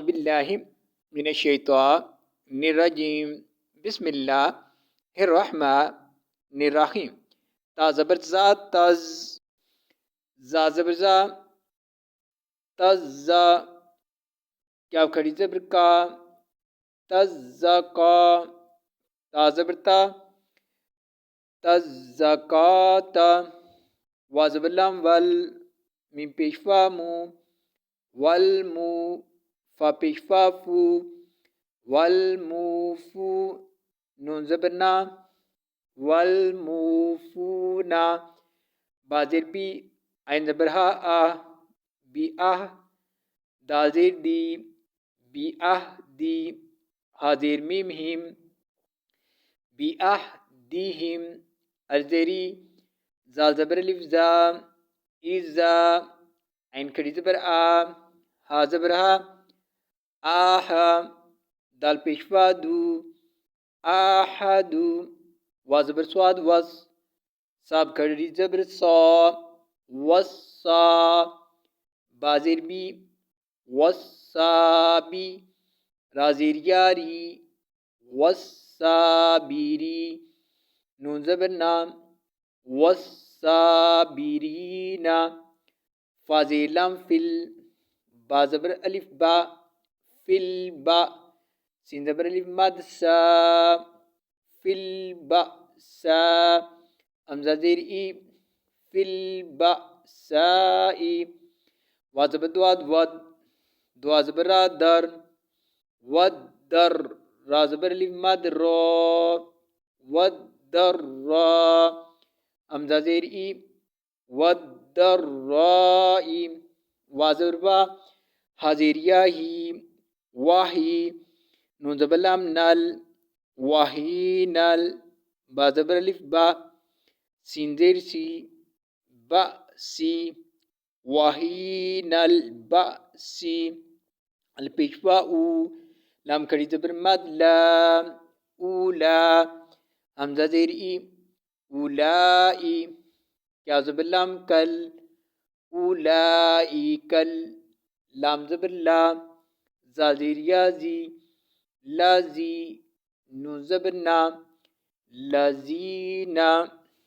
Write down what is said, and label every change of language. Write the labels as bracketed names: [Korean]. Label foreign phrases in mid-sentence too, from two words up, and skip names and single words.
[Arabic] باللہ من الشیطان الرجیم بسم اللہ الرحمن الرحیم [Urdu] تا زبر زا تز زا زبر زا تز زا کیا کھڑی زبر کا تز زا کا تا زبر تا تز زا کا تا وا زبر لام ول میم پیش فا مو والمو فا پیش فا فو والموفو نون زبر نا والموفونا با زیر بی عین زبر ہا آ بی آہ دا زیر دی بی آہ دی ہا زیر میم ہیم بی آہ دیہم الزیری زا زبر الف زا ایزا عین کھڑی زبر آ ہا زبر ہا آہا دال پیش فا دو آحدو وا زبر سواد وس صاب کھڑی زبر صا وصا با زیر بی وصابی را زیر یاری وصابیری نون زبر نا وصابیرینا فا زیر لام فل با زبر الف با فل با سین زبر الف مد سا فل با سا امزا زیر ای فل با سائی وا زبر دواد ود دوا زبر را در ود در را زبر الف مد را ود در را امزا زیر ای ود در رائی وا زبر با ہا زیر یاہی واہی نون زبر لام نل واہی نل با زبر الف با سین زیر سی با سی واہین البأسی الپیش فا او لام کھڑی زبر مد لا اولا حمزہ زیر ای اولائی کیا زبر لام کل اولائی کل لام زبر لا زا زیر یازی لازی نون زبر نا لازینا